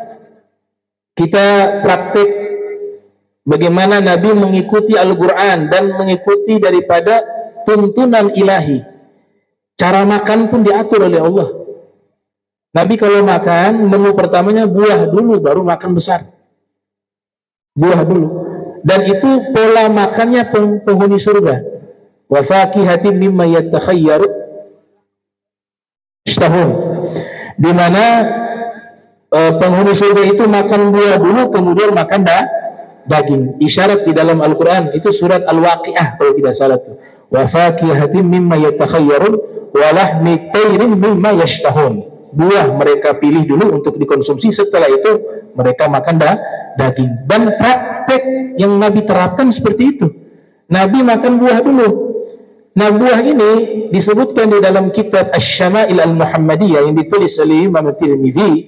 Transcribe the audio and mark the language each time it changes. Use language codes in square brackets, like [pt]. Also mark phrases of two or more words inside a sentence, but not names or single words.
[id] Kita praktik bagaimana Nabi mengikuti Al-Qur'an dan mengikuti daripada tuntunan ilahi. Cara makan pun diatur oleh Allah. Nabi kalau makan, menu pertamanya buah dulu baru makan besar. Buah dulu, dan itu pola makannya penghuni surga. [ar] وفاكهة مما يتخير اشتهون, [id] di mana penghuni surga itu makan buah dulu kemudian makan daging. Isyarat di dalam Al-Qur'an itu surat Al-Waqiah kalau tidak salah tuh. [ar] وفاكهة مما يتخير ولحم طير مما يشتهون. [id] Buah mereka pilih dulu untuk dikonsumsi, setelah itu mereka makan daging. Dan praktek yang Nabi terapkan seperti itu. Nabi makan buah dulu. Nah, buah ini disebutkan di dalam kitab Asy-Syama'il Al-Muhammadiyah yang ditulis oleh Imam Tirmidzi.